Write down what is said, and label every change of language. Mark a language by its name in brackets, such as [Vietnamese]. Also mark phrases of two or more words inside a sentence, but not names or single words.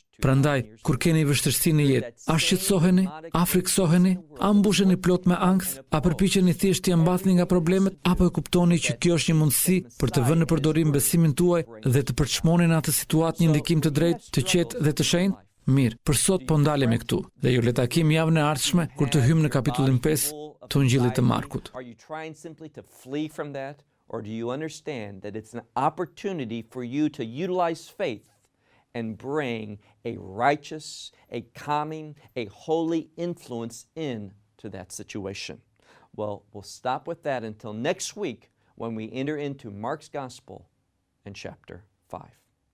[Albanian] Prandaj, kur keni vështirësi në jetë, a shqetësoheni, a friksoheni, a mbusheni plot me ankth, a përpiqeni thjesht t'i mbathni nga problemet, apo e kuptoni që kjo është një mundësi për të vënë në përdorim besimin tuaj dhe të përçmoni në atë situatë një ndikim të drejtë, të qetë dhe të shenjtë? Mirë, për sot po ndalemi këtu dhe ju le takim javën e ardhshme kur të hymë në kapitullin 5 të Ungjillit të Markut. [English] Are you trying simply to flee from that, or do you understand that it's an opportunity for you to utilize faith and bring a righteous, a calming, a holy influence into that situation? Well, we'll stop with that until next week when we enter into Mark's Gospel in chapter 5.